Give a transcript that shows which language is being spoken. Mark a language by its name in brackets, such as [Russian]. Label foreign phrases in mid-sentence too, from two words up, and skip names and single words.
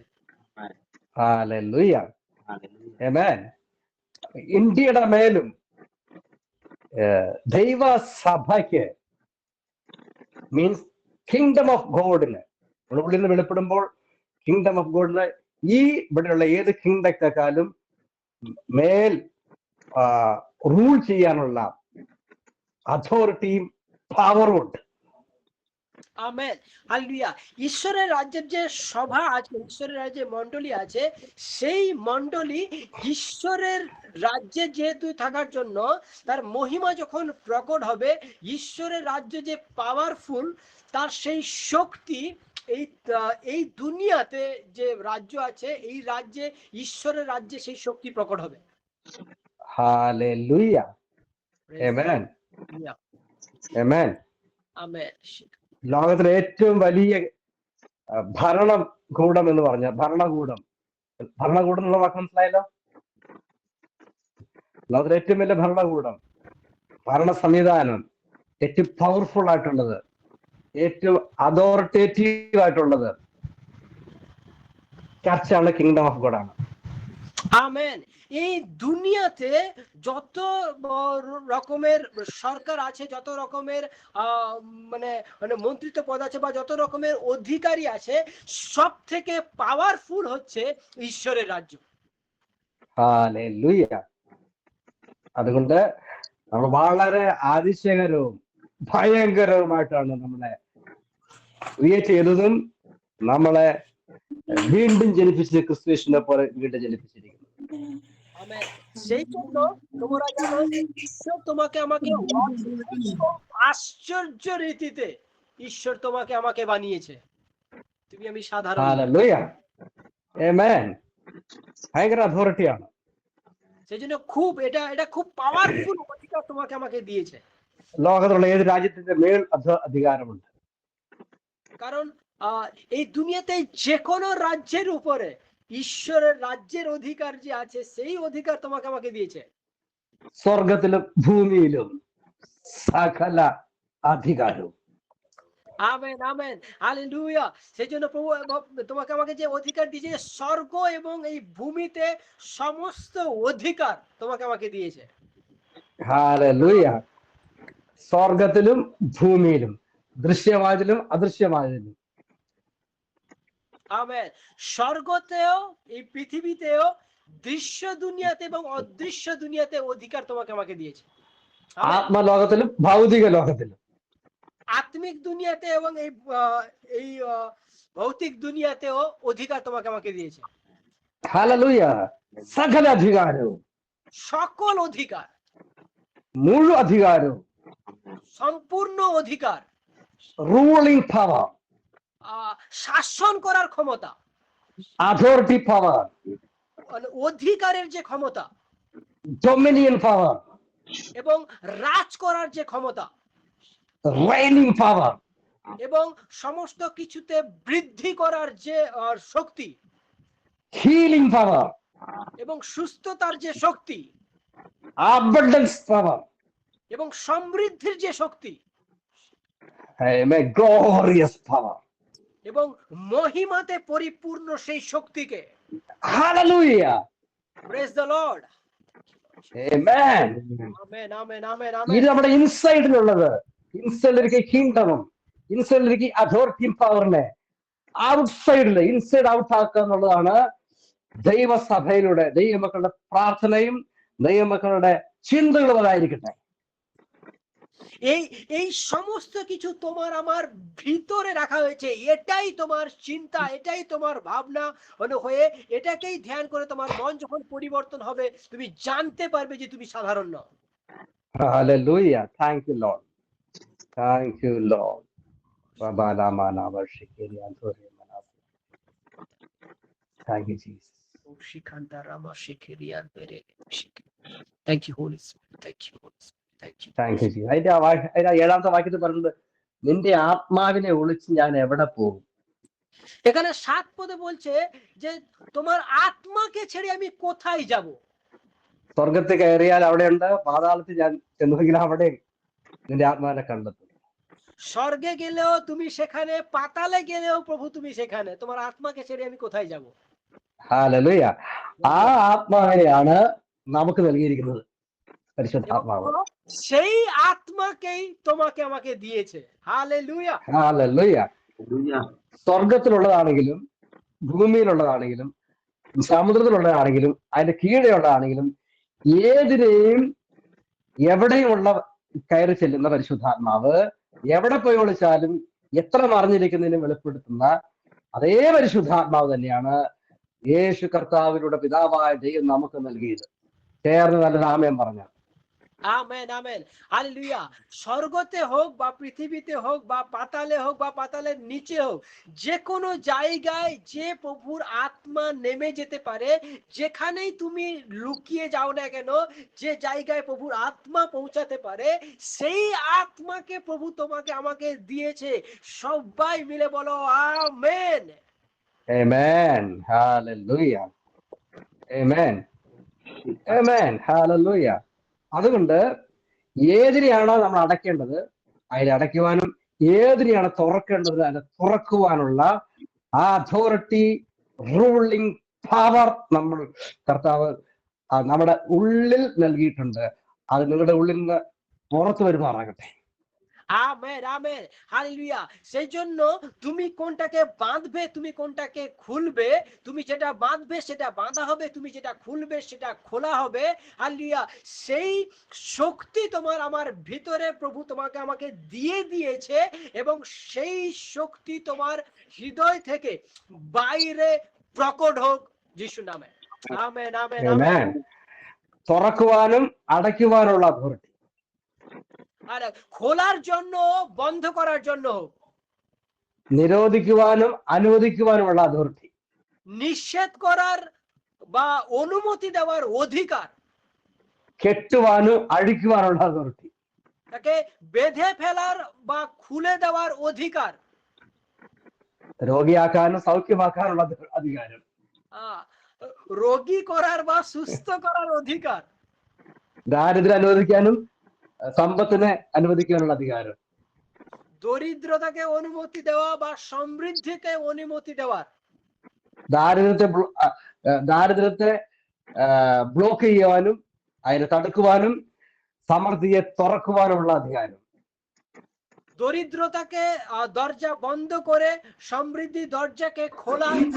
[Malayalam] ഹല്ലേലൂയ. [English] Hallelujah. [Malayalam] ആമേൻ. ഇന്ത്യയുടെ മേലും ദൈവസഭയ്ക്ക് [English] means kingdom of God [Malayalam] ഉള്ളിൽ നിന്ന് വെളിപ്പെടുമ്പോൾ, [English] kingdom of God [Malayalam] ഈ ഇവിടെയുള്ള ഏത് കിങ്ഡത്തെക്കാളും മേൽ റൂൾ ചെയ്യാനുള്ള അതോറിറ്റിയും പവറും ഉണ്ട്. [Bangla] আমেন। হালেলুয়া। ঈশ্বরের রাজ্যের যে সভা আছে, ঈশ্বরের রাজ্যে মণ্ডলী আছে, সেই মণ্ডলী ঈশ্বরের রাজ্যে যেহেতু থাকার জন্য তার মহিমা যখন প্রকট হবে, ঈশ্বরের রাজ্য যে পাওয়ারফুল, তার সেই শক্তি এই দুনিয়াতে যে রাজ্য আছে, এই রাজ্যে, ঈশ্বরের রাজ্যে সেই শক্তি প্রকট হবে। [Malayalam] ഹല്ലേലൂയ. ആമേൻ. ആമേൻ. [Bangla] আমেন। [Malayalam] ലോകത്തിലെ ഏറ്റവും വലിയ ഭരണകൂടം എന്ന് പറഞ്ഞാൽ, ഭരണകൂടം എന്നുള്ള വാക്ക് മനസ്സിലായല്ലോ. ലോകത്തിലെ ഏറ്റവും വലിയ ഭരണകൂടം, ഭരണ സംവിധാനം, ഏറ്റവും പവർഫുൾ ആയിട്ടുള്ളത്, ഏറ്റവും അതോറിറ്റേറ്റീവ് ആയിട്ടുള്ളത് ചർച്ചാണ്, [English] kingdom of God [Malayalam] ആണ്. [Bangla] আমেন। এই দুনিয়াতে যত রকমের সরকার আছে, যত রকমের মানে মানে মন্ত্রিত্ব পদ আছে বা যত রকমের অধিকারী আছে, সব থেকে পাওয়ারফুল হচ্ছে ঈশ্বরের রাজ্য। [Malayalam] ഹല്ലേലൂയ. അതുകൊണ്ട് നമ്മൾ വളരെ അതിശയകരവും ഭയങ്കരവുമായിട്ടാണ് നമ്മളെ ക്രിയേറ്റ് ചെയ്തതും നമ്മളെ വീണ്ടും ജനിപ്പിച്ച് ക്രിസ്തുവിനെ പോലെ വീണ്ടും ജനിപ്പിച്ചിരിക്കുന്നത്. [Bangla] আমেন। সেই জন্য তোমরা জানো, ঈশ্বর তোমাকে আমাকে আশ্চর্য রীতিতে ঈশ্বর তোমাকে আমাকে বানিয়েছে। তুমি আমি সাধারণ। [Malayalam] ഹല്ലേലൂയ. ആമേൻ. ഭയങ്കര അതോറിറ്റിയാണ്. [Bangla] সেই জন্য খুব এটা খুব পাওয়ারফুল অধিকার তোমাকে আমাকে দিয়েছে। [Malayalam] ലോകത്തുള്ള ഏത് രാജ്യത്തിന്റെ മേൽ അധികാരമുണ്ട്. [Bangla] কারণ এই দুনিয়াতে যে কোনো রাজ্যের উপরে ঈশ্বরের রাজ্যের অধিকার যে আছে, সেই অধিকার তোমাকে আমাকে দিয়েছে। [Malayalam] സ്വർഗത്തിലും ഭൂമിയിലും സകല അധികാരവും. [Bangla] আমেন, আমেন, হালেলুয়া। সেই জন্য প্রভু তোমাকে আমাকে যে অধিকার দিয়েছে, স্বর্গ এবং এই ভূমিতে সমস্ত অধিকার তোমাকে আমাকে দিয়েছে। [Malayalam] ഹാലലൂയ. സ്വർഗത്തിലും ഭൂമിയിലും ദൃശ്യമായതിലും അദൃശ്യമായതിലും [Bangla] আমেন। স্বর্গতেও এই পৃথিবীতেও দৃশ্য দুনিয়াতে এবং অদৃশ্য দুনিয়াতে অধিকার তোমাকে আমাকে দিয়েছে। আমেন। [Malayalam] ആത്മലോകത്തിലും ഭൗതിക ലോകത്തിലും [Bangla] আত্মিক দুনিয়াতে এবং এই ভৌতিক দুনিয়াতেও অধিকার তোমাকে আমাকে দিয়েছে। [Malayalam] ഹാലലൂയ. സകല അധികാരവും [Bangla] সকল অধিকার, [Malayalam] മുഴു അധികാരവും [Bangla] সম্পূর্ণ অধিকার, [English] ruling power, [Bangla] শাসন করার ক্ষমতা, [English] authority power, [Bangla] অধিকারের যে ক্ষমতা, [English] dominion power [Bangla] এবং রাজ করার যে ক্ষমতা, [English] reigning power, [Bangla] এবং সমস্ত কিছুতে বৃদ্ধি করার যে শক্তি, [English] healing power, [Bangla] এবং সুস্থতার যে শক্তি, [English] abundance power, [Bangla] এবং সমৃদ্ধির যে শক্তি, [English] amen, glorious power. [Bangla] এবং মহিমাতে পরিপূর্ণ সেই শক্তিকে, [English] Hallelujah. praise the Lord, Amen. amen, amen, amen, [Malayalam] ഇത് [English] amen. [Malayalam] നമ്മുടെ ഇൻസൈഡിലുള്ളത്. ഇൻസൈഡിലേക്ക് കിങ്ഡമും ഇൻസൈഡിലേക്ക് അതോറിറ്റിയും പവറിനെ ഔട്ട്സൈഡില് [English] inside out [Malayalam] ആക്കുക എന്നുള്ളതാണ് ദൈവസഭയിലൂടെ ദൈവമക്കളുടെ പ്രാർത്ഥനയും ദൈവമക്കളുടെ ചിന്തകളും അതായിരിക്കട്ടെ. [Bangla] এই এই সমস্ত কিছু তোমার আমার ভিতরে রাখা হয়েছে, এটাই তোমার চিন্তা, এটাই তোমার ভাবনা হয়ে, এটাকেই ধ্যান করে তোমার মন যখন পরিবর্তন হবে, তুমি জানতে পারবে যে তুমি সাধারণ নও। [English] Hallelujah. Thank you, Lord. Thank you, Lord. Thank you, Jesus. Thank you, Holy Spirit. Thank you, Holy Spirit. Thank you. Thank you, Jesus. [Malayalam] അതിന്റെ 7ാമത്തെ വാക്യത്തിൽ പറയുന്നത്, നിന്റെ ആത്മാവിനെ ഒളിച്ച് ഞാൻ എവിടെ പോകും? [Bangla] এখানে 7 পদে বলছে যে তোমার আত্মাকে ছেড়ে আমি কোথায় যাব? [Malayalam] സ്വർഗത്തിൽ കയറിയാൽ അവിടെയുണ്ട്, പാതാളത്തിൽ ഞാൻ ചെന്നെങ്കിൽ അവിടെ നിന്റെ ആത്മാവിനെ കണ്ടെത്തും. [Bangla] স্বর্গে গেলেও তুমি সেখানে, পাতালে গেলেও প্রভু তুমি সেখানে, তোমার আত্মাকে ছেড়ে আমি কোথায় যাব? [Malayalam] ഹല്ലേലൂയ. ആ ആത്മാവിനെയാണ് നമുക്ക് നൽകിയിരിക്കുന്നത്, പരിശുദ്ധാത്മാവ്. [Bangla] সেই আত্মাকেই তোমাকে আমাকে দিয়েছে। হালেলুয়া, [Malayalam] ഹല്ലേലൂയ. സ്വർഗത്തിലുള്ളതാണെങ്കിലും ഭൂമിയിലുള്ളതാണെങ്കിലും സമുദ്രത്തിലുള്ളതാണെങ്കിലും അതിന്റെ കീഴെയുള്ളതാണെങ്കിലും ഏതിനെയും എവിടെയുമുള്ള കയറി ചെല്ലുന്ന പരിശുദ്ധാത്മാവ് എവിടെ പോയി ഒളിച്ചാലും എത്ര മറിഞ്ഞിരിക്കുന്നതിനും വെളിപ്പെടുത്തുന്ന അതേ പരിശുദ്ധാത്മാവ് തന്നെയാണ് യേശു കർത്താവിലൂടെ പിതാവായ ദൈവം നമുക്ക് നൽകിയത്. ചേർന്ന് നല്ലൊരു ആമേൻ പറഞ്ഞു. [Bangla] আমেন, আমেন, হালেলুয়া। স্বর্গতে হোক বা পৃথিবীতে হোক বা পাতালে হোক বা পাতালের নিচে হোক, যে কোনো জায়গায় যে প্রভুর আত্মা নেমে যেতে পারে, যেখানেই তুমি লুকিয়ে যাও না কেন, যে জায়গায় প্রভুর আত্মা পৌঁছাতে পারে, সেই আত্মাকে প্রভু তোমাকে আমাকে দিয়েছে। সবাই মিলে বলো আমেন। [English] Amen. Hallelujah. Amen. Amen. Hallelujah. [Malayalam] അതുകൊണ്ട് ഏതിനെയാണോ നമ്മൾ അടയ്ക്കേണ്ടത് അതിനെ അടയ്ക്കുവാനും ഏതിനെയാണ് തുറക്കേണ്ടത് അതിനെ തുറക്കുവാനുള്ള ആ അതോറിറ്റി, [English] ruling power [Malayalam] നമ്മൾ കർത്താവ് നമ്മുടെ ഉള്ളിൽ നൽകിയിട്ടുണ്ട്. അത് നിങ്ങളുടെ ഉള്ളിൽ നിന്ന് പുറത്തു വരുമാറാകട്ടെ. [Bangla] আমেন, আমেন, হালেলুয়া। সেই জন্য তুমি কোনটাকে বাঁধবে, তুমি কোনটাকে খুলবে, তুমি যেটা বাঁধবে সেটা বাঁধা হবে, তুমি যেটা খুলবে সেটা খোলা হবে। হালেলুয়া। সেই শক্তি তোমার আমার ভিতরে প্রভু তোমাকে আমাকে দিয়ে দিয়েছে, এবং সেই শক্তি তোমার হৃদয় থেকে বাইরে প্রকট হোক যিশু নামে। আমেন, আমেন, আমেন। [Malayalam] തുറക്കുവാനും അടയ്ക്കുവാനുള്ള അതോറിറ്റി, [Bangla] আর খোলার জন্য বন্ধ করার জন্য হোক, [Malayalam] നിരോധിക്കുവാനും അനുവദിക്കുവാനുമുള്ള അതോറിറ്റി, [Bangla] নিষেধ করার বা অনুমতি দেওয়ার অধিকার, [Malayalam] കെട്ടുവാനും അഴിക്കുവാനുള്ള അതോറിറ്റി, [Bangla] তাকে বেঁধে ফেলার বা খুলে দেওয়ার অধিকার, [Malayalam] രോഗിയാക്കാനും സൗഖ്യമാക്കാനുള്ള അധികാരം, [Bangla] রোগী করার বা সুস্থ করার অধিকার, [Malayalam] ദാരിദ്ര്യം അനുവദിക്കാനും സമ്പത്തിനെ അനുവദിക്കാനുള്ള അധികാരം, [Bangla] ദരിദ്രতাকে অনুমতি দেওয়া বা সমৃദ്ധിকে অনুমতি দেওয়ার, [Malayalam] ദാരിദ്ര്യത്തെ ബ്ലോക്ക് ചെയ്യുവാനും അതിനെ തടുക്കുവാനും സമൃദ്ധിയെ തുറക്കുവാനുമുള്ള അധികാരം. [Bangla] দরিদ্রতাকে দরজা বন্ধ করে সমৃদ্ধি দরজাকে খোলা,